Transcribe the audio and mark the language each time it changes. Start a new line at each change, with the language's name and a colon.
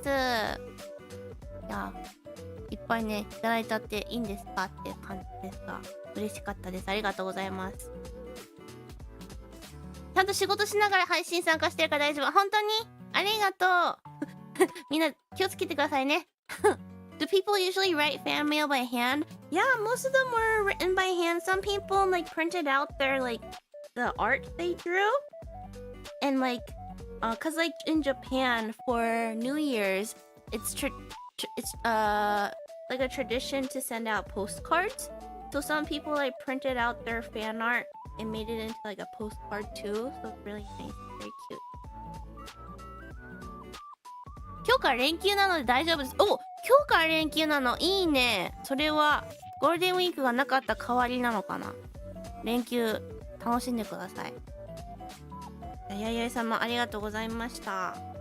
Japanese: いや、いっぱいね、いただいたっていいんですかっていう感じですが、嬉しかったです。ありがとうございます。ちゃんと仕事しながら配信参加してるから大丈夫。本当にありがとう。みんな気をつけてくださいね。
English: Do people usually write fan mail by hand? Yeah, most of them were written by hand. Some people like printed out their the art they drew. And cause in Japan for New Year's, it's like a tradition to send out postcards. So some people printed out their fan art and made it into a postcard too. So it's really nice, very cute.
Japanese: 今日から連休なので大丈夫です。今日から連休なのいいね。それはゴールデンウィークがなかった代わりなのかな。連休楽しんでください。やいやい様ありがとうございました。